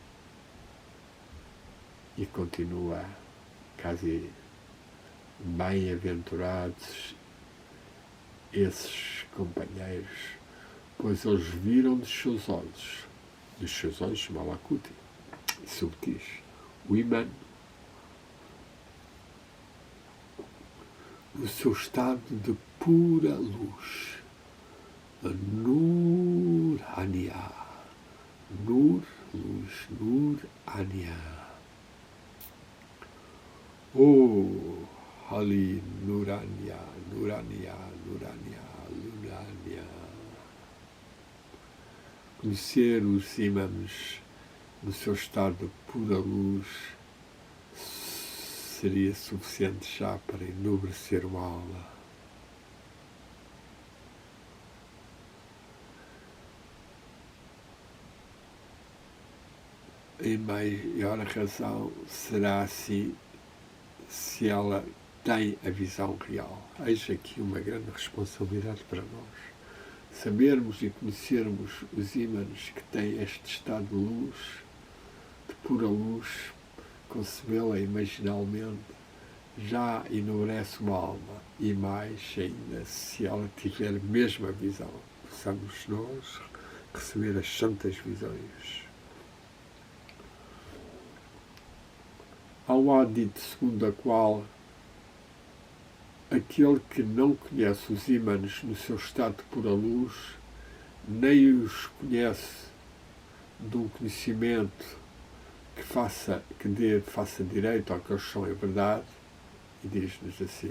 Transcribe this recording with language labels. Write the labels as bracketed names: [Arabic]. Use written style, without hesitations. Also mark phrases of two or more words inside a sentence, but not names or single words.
[Portuguese] E continua, quase bem-aventurados esses companheiros, pois eles viram dos seus olhos malakuti, subtis, o imã, no seu estado de pura luz, [Arabic] نورانية، نور, luz, نورانية. أو، عالي نورانية، نورانية، نورانية، نورانية. [Portuguese] Conhecer os imãs no seu estado de pura luz seria suficiente já para enobrecer uma alma. Em maior razão será assim se ela tem a visão real. Eis aqui uma grande responsabilidade para nós. Sabermos e conhecermos os ímãs que têm este estado de luz, de pura luz, concebê-la imaginalmente, já enobrece uma alma, e mais ainda se ela tiver a mesma visão. Possamos nós receber as santas visões. Há um adito segundo a qual aquele que não conhece os ímãs no seu estado de pura luz, nem os conhece de um conhecimento que faça direito ao que eles são em verdade, e diz-nos assim.